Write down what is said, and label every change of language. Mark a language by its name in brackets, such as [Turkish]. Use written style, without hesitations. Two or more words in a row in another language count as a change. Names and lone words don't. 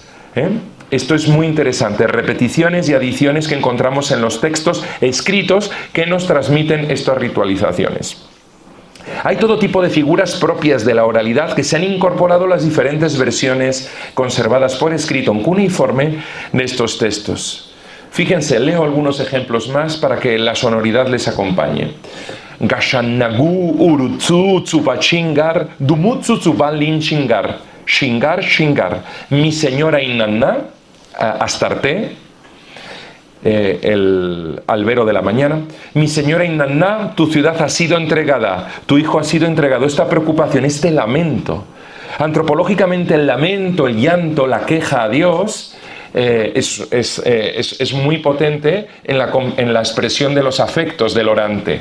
[Spanish] Esto es muy interesante, repeticiones y adiciones que encontramos en los textos escritos que nos transmiten estas ritualizaciones. Hay todo tipo de figuras propias de la oralidad que se han incorporado a las diferentes versiones conservadas por escrito en cuneiforme de estos textos. Fíjense, leo algunos ejemplos más para que la sonoridad les acompañe. [Sumerian] Gashanagu urutsu tsupachingar dumutsu tsubalin chingar. Shingar, Shingar. [Spanish] Mi señora Inanna, Astarte, el albero de la mañana. Mi señora Inanna, tu ciudad ha sido entregada, tu hijo ha sido entregado. Esta preocupación, este lamento. Antropológicamente el lamento, el llanto, la queja a Dios es muy potente en la expresión de los afectos del orante.